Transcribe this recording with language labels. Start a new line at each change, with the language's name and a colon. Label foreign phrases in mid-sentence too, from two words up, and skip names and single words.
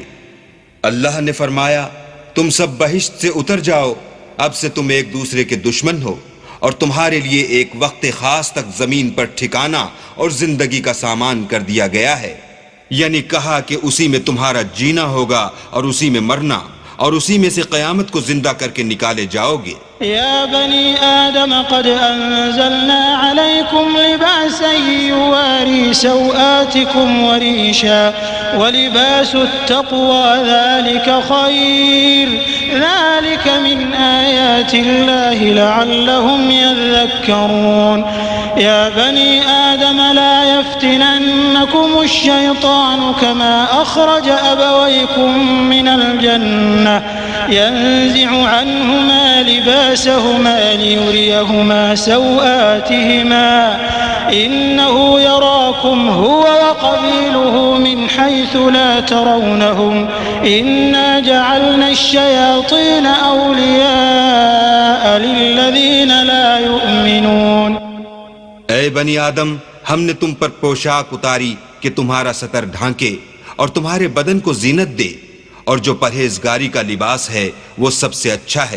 Urdu: اللہ نے فرمایا، تم سب بہشت سے اتر جاؤ، اب سے تم ایک دوسرے کے دشمن ہو، اور تمہارے لیے ایک وقت خاص تک زمین پر ٹھکانا اور زندگی کا سامان کر دیا گیا ہے. یعنی کہا کہ اسی میں تمہارا جینا ہوگا اور اسی میں مرنا، اور اسی میں سے قیامت کو زندہ کر کے نکالے جاؤ گے.
Arabic: يا بني آدم قد أنزلنا عليكم لباسا يواري سوآتكم وريشا ولباس التقوى ذلك خير ذلك من آيات الله لعلهم يذكرون. يا بني آدم لا يفتننكم الشيطان كما أخرج أبويكم من الجنة ينزع عنهما لباسهما ليريهما سوآتهما إنه يراكم هو وقبيله من حيث لا ترونهم إنا جعلنا الشياطين أولياء للذين لا يؤمنون.
Urdu: اے بنی آدم، ہم نے تم پر پوشاک اتاری کہ تمہارا ستر ڈھانکے اور تمہارے بدن کو زینت دے، اور جو پرہیزگاری کا لباس ہے وہ سب سے اچھا ہے.